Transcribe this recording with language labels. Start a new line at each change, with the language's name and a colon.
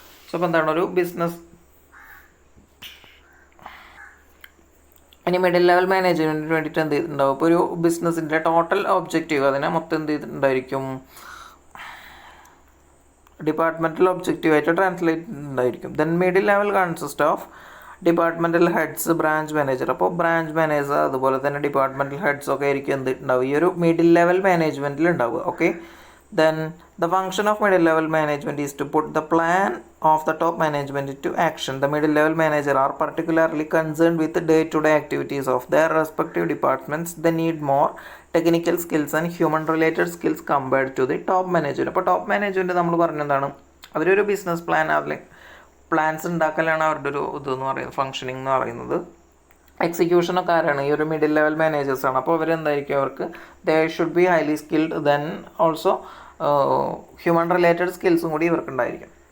Malayalam: So അപ്പോൾ എന്താണ്, ഒരു ബിസിനസ്, ഇനി മിഡിൽ ലെവൽ മാനേജ്മെൻറ്റിന് വേണ്ടിയിട്ട് എന്ത് ചെയ്തിട്ടുണ്ടാവും, ഇപ്പോൾ ഒരു ബിസിനസ്സിൻ്റെ ടോട്ടൽ ഒബ്ജക്റ്റീവ് അതിനെ മൊത്തം എന്ത് ചെയ്തിട്ടുണ്ടായിരിക്കും, ഡിപ്പാർട്ട്മെൻറ്റൽ ഒബ്ജക്റ്റീവായിട്ട് ട്രാൻസ്ലേറ്റ് ഉണ്ടായിരിക്കും.
English: Then middle level consist of departmental heads, branch manager.
Malayalam: അപ്പോൾ ബ്രാഞ്ച് മാനേജർ അതുപോലെ തന്നെ ഡിപ്പാർട്ട്മെൻറ്റൽ ഹെഡ്സ് ഒക്കെ ആയിരിക്കും എന്ത് ഉണ്ടാവും, ഈ ഒരു മിഡിൽ ലെവൽ മാനേജ്മെൻറ്റിൽ ഉണ്ടാവുക.
English: Okay, then the function of middle level management is to put the plan of the top management into action. The middle level manager are particularly concerned with the day-to-day activities of their respective departments. They need more technical skills and human related skills compared to the top management.
Malayalam: അപ്പോൾ top management നമ്മൾ പറഞ്ഞെന്താണ്, അവരൊരു business plan, അതിൽ plans ഉണ്ടാക്കലാണ് അവരുടെ ഒരു ഇതെന്ന് പറയുന്നത്, functioning എന്ന് പറയുന്നത്. എക്സിക്യൂഷനൊക്കെ ആരാണ്, ഈ ഒരു മിഡിൽ ലെവൽ മാനേജേഴ്സാണ്. അപ്പോൾ അവരെന്തായിരിക്കും, അവർക്ക്
English: they should be highly skilled,
Malayalam: then also human related സ്കിൽസും കൂടി ഇവർക്കുണ്ടായിരിക്കും.